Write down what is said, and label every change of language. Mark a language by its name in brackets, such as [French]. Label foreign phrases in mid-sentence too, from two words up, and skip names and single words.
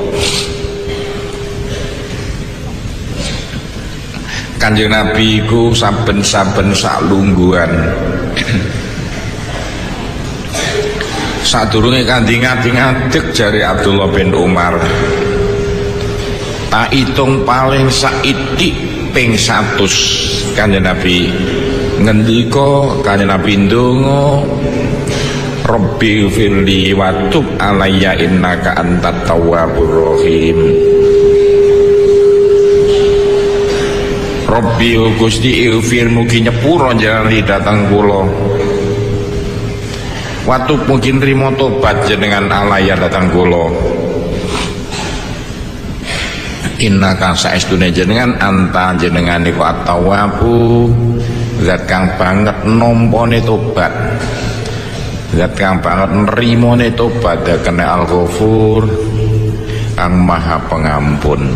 [Javanese] Kanjeng Nabi ku saben-saben sak lungguhan sadurunge kanthi ngadeg jari Abdullah bin Umar tak hitung paling saitik ping 100 Kanjeng Nabi ngendika, Kanjeng Nabi ndonga [Arabic] رب اغفر لي وتب علي إنك أنت التواب الرحيم. [Javanese] Rabbi Gusti ighfir mugi nyepuro jalani datang kula [Arabic] وتب [Javanese] mugi nrimo tobat jenengan alayya datang kula innaka saestune jenengan anta jenengan iku at-tawwabu zat kang banget nompone tobat, zat kang banget nerimone tobat, kena al-ghafur kang maha pengampun.